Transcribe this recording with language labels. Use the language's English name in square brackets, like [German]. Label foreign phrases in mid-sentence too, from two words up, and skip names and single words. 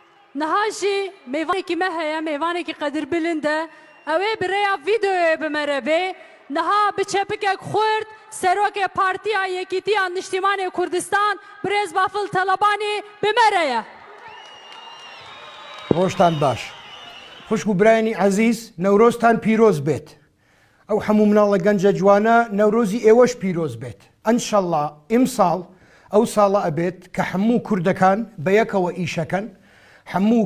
[Kurdish] نهاجي ميوانێکی me heye mêvanekî qedir bilind e ew ê bi rêya vîdeoyê bimereve niha bi çepikek xurt serokê Partiya Yekîtiya Niştimanê Kurdistan Birêz Bafil Talebanî bimereye. [Central Kurdish] ڕۆژتان باش خوشک و برایانی عەزیز نەورۆزتان پیرۆز بێت ئەو هەموو مناڵە گەنجە جوانە نەورۆزی ئێوەش پیرۆز بێت ئەنشەڵڵا ئیمساڵ ئەو ساڵە ئەبێت کە هەموو کوردەکان بەیەکەوە ئیشەکەن هەموو